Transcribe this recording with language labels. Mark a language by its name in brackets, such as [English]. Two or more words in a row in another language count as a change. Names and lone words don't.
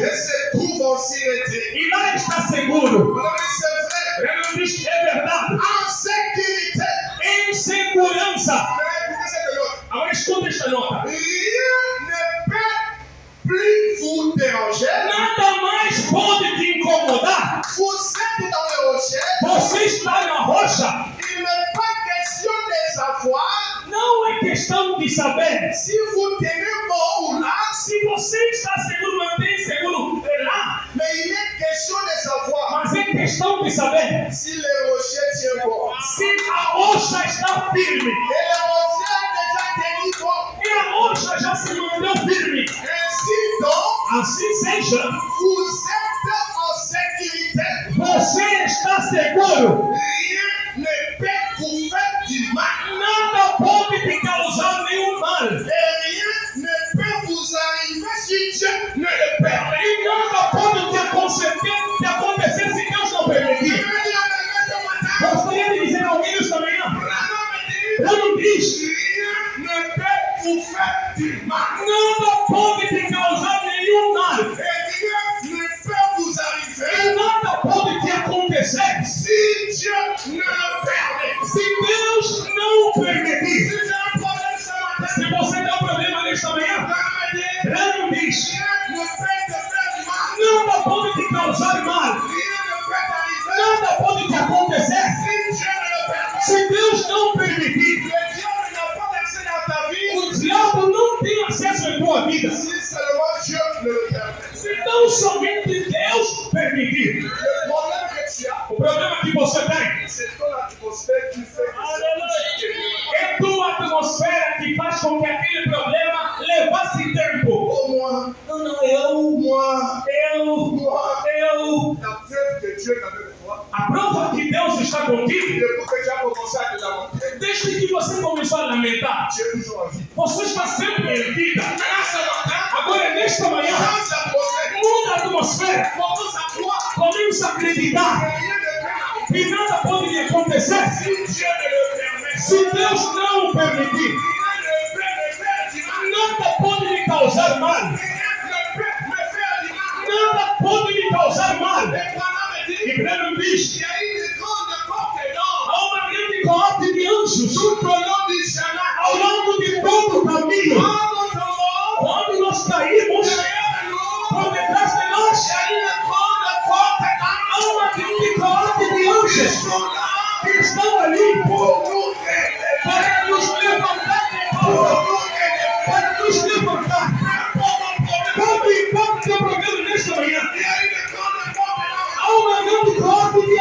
[French] et se trouve en sûreté. [Portuguese] e lá está seguro. [French] Alors, c'est vrai, [Portuguese] Ele diz que é verdade. [French] en sécurité. [Portuguese] Em segurança. [French] Mais écoutez cette note. [Portuguese] Agora escuta esta nota. [French] Rien ne peut plus vous déranger. [Portuguese] Nada mais pode te incomodar. [French] Vous êtes dans le rocher. [Portuguese] Você está na rocha. [French] Il n'est pas question de savoir [Portuguese] Não é questão de saber [French] si vous tenez bon ou là, [Portuguese] se você está seguro, mantém seguro lá. [French] mais il est question de savoir [Portuguese] Mas é questão de saber [French] si le rocher tient bon. [Portuguese] se a rocha está firme. [French] Et le rocher a déjà tenu bon. [Portuguese] E a rocha já se manteve firme. [French] Ainsi donc, [Portuguese] Assim seja, [French] vous êtes en sécurité. [Portuguese] você está seguro. [French] Rien ne peut vous faire du mal. [Portuguese] Nada pode te causar nenhum mal. [French] Et rien ne peut vous arriver si Dieu ne le permet. [Portuguese] E nada pode te acontecer se Deus não permitir. Gostaria de dizer a alguém nesta manhã, não diz, [French] Rien ne peut vous faire du mal. [Portuguese] nada pode te causar nenhum mal. [French] Et rien ne peut vous [Portuguese] E [French] arriver [Portuguese] nada pode te acontecer [French] si Dieu ne le permet. [Portuguese] se Deus não permitir. [French] Si j'ai un problème ce matin, [Portuguese] Se você tem um problema nesta manhã, não diz, [French] rien ne peut te faire du mal. [Portuguese] nada pode te causar mal. [French] Rien ne peut t'arriver [Portuguese] Nada pode te acontecer [French] si Dieu ne le permet. [Portuguese] se Deus não permitir. [French] Le diable n'a pas d'accès dans ta vie [Portuguese] O diabo não tem acesso em tua vida [French] si seulement Dieu ne le permet. [Portuguese] se não somente Deus permitir. [French] Le problème que tu as, [Portuguese] O problema que você tem [French] c'est ton atmosphère qui fait que [Portuguese] é tua atmosfera que faz com que aquele problema levasse tempo. [French] oh, moi, [Portuguese] Não, eu, [French] moi, [Portuguese] eu. [French] la preuve que Dieu est avec toi, [Portuguese] A prova que Deus está contigo, [French] depuis que tu as commencé à te lamenter, [Portuguese] desde que você começou a lamentar, [French] tu es toujours en vie. [Portuguese] você está sempre em vida. [French] Maintenant, ce matin, [Portuguese] Agora, nesta manhã, [French] change d'atmosphère. [Portuguese] muda a atmosfera. [French] Commence à croire [Portuguese] Começa a [French] que [Portuguese] acreditar [French] rien ne peut arriver [Portuguese] que nada pode lhe acontecer [French] si Dieu ne le permet. [Portuguese] se Deus não permitir. [French] Rien ne peut me faire du mal. [Portuguese] Nada pode lhe causar mal. [French] Rien ne peut me faire du mal. [Portuguese] Nada pode lhe causar mal. [French] Et pendant me dit, [Portuguese] E Breno diz, [French] il y a une grande porte d'or [Portuguese] há uma grande coorte de anjos [French] tout au long du chemin. [Portuguese] ao longo de todo o caminho. [French] Quand nous tombons, [Portuguese] Quando nós caímos, [French] derrière nous, [Portuguese] por detrás de nós, [French] il y a une grande porte d'or [Portuguese] há uma grande coorte de [French] qui [Portuguese] anjos [French] sont là [Portuguese] que estão ali [French] pour nous relever. [Portuguese] para nos levantar de [French] Pour [Portuguese] volta, [French] nous relever. [Portuguese] para nos levantar. Quando tem problema nesta manhã, [French] Il y a une grande porte d'or. [Portuguese] há uma grande coorte de